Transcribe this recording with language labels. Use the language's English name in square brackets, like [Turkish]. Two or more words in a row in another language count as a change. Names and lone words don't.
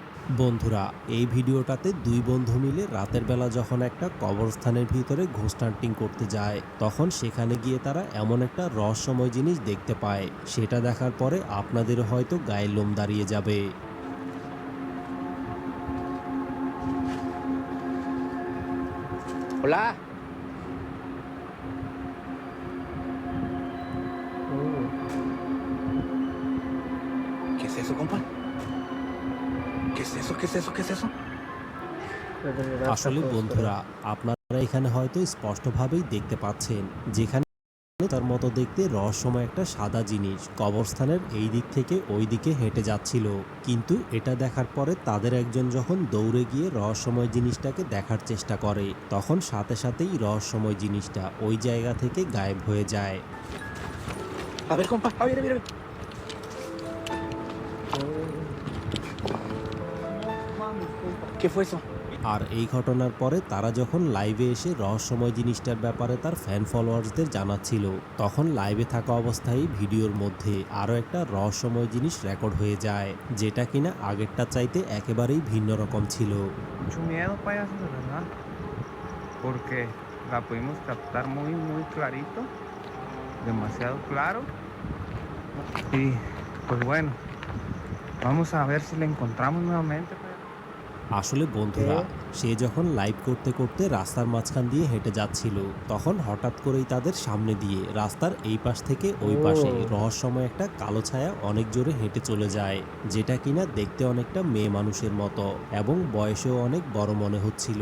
[Bangla] বন্ধুরা, এই ভিডিওটাতে দুই বন্ধু মিলে রাতের বেলা যখন একটা কবরস্থানের ভিতরে ঘোস্ট হান্টিং করতে যায়, তখন সেখানে গিয়ে তারা এমন একটা রহস্যময় জিনিস দেখতে পায়। সেটা দেখার পরে আপনাদের হয়তো গায়ের লোম দাঁড়িয়ে যাবে। [Spanish] Hola. ¿Qué es eso, compa? ¿Qué es eso? ¿Qué es eso? ¿Qué es eso? [Bangla] আসলে বন্ধুরা, আপনারা এখানে হয়তো স্পষ্টভাবেই দেখতে পাচ্ছেন, যেখানে তার মতো দেখতে রহস্যময় একটা সাদা জিনিস কবরস্থানের এই দিক থেকে ওই দিকে হেঁটে যাচ্ছিল। কিন্তু এটা দেখার পরে তাদের একজন যখন দৌড়ে গিয়ে রহস্যময় জিনিসটাকে দেখার চেষ্টা করে, তখন সাথে সাথেই রহস্যময় জিনিসটা ওই জায়গা থেকে গায়েব হয়ে যায়। [Spanish] A ver, compa. A ver, a ver, a ver. ¿Qué fue eso? [Bangla] আর এই ঘটনার পরে তারা যখন লাইভে এসে রহস্যময় জিনিসটার ব্যাপারে তার [English] fan followers [Bangla] জানাচ্ছিল, তখন লাইভে থাকা অবস্থায় ভিডিওর মধ্যে আরও একটা রহস্যময় জিনিস রেকর্ড হয়ে যায়, যেটা কিনা আগেরটা চাইতে একেবারেই ভিন্ন রকম ছিল। [Spanish] Mucho miedo, payaso, de verdad, porque la pudimos captar muy clarito, demasiado claro. Y pues bueno, vamos a ver si la encontramos nuevamente, payaso. [Bangla] আসলে বন্ধুরা, সে যখন লাইভ করতে করতে রাস্তার মাঝখান দিয়ে হেঁটে যাচ্ছিল, তখন হঠাৎ করেই তাদের সামনে দিয়ে রাস্তার এই পাশ থেকে ওই পাশে রহস্যময় একটা কালো ছায়া অনেক জোরে হেঁটে চলে যায়, যেটা কিনা দেখতে অনেকটা মেয়ে মানুষের মতো এবং বয়সেও অনেক বড় মনে হচ্ছিল।